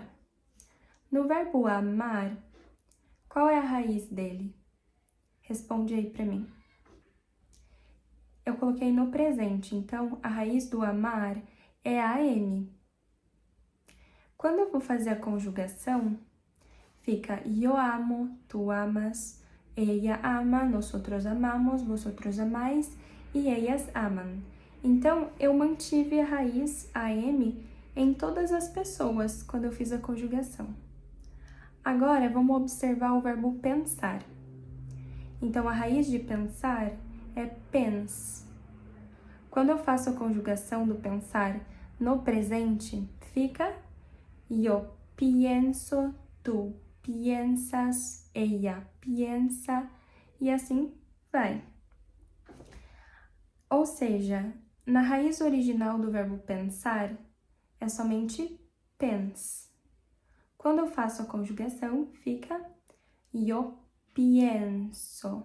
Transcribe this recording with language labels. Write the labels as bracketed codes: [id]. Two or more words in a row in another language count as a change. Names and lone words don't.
[pt] No verbo amar, qual é a raiz dele? Responde aí para mim. Eu coloquei no presente, então a raiz do amar é am. Quando eu vou fazer a conjugação, fica [es] yo amo, tu amas, ella ama, nosotros amamos, vosotros amais e ellas amam. [pt] Então, eu mantive a raiz am em todas as pessoas quando eu fiz a conjugação. Agora, vamos observar o verbo pensar. Então, a raiz de pensar é pens. Quando eu faço a conjugação do pensar no presente, fica [es] yo pienso, tu piensas, ella piensa [pt] e assim vai. Ou seja, na raiz original do verbo pensar é somente pens. Quando eu faço a conjugação, fica [es] yo pienso.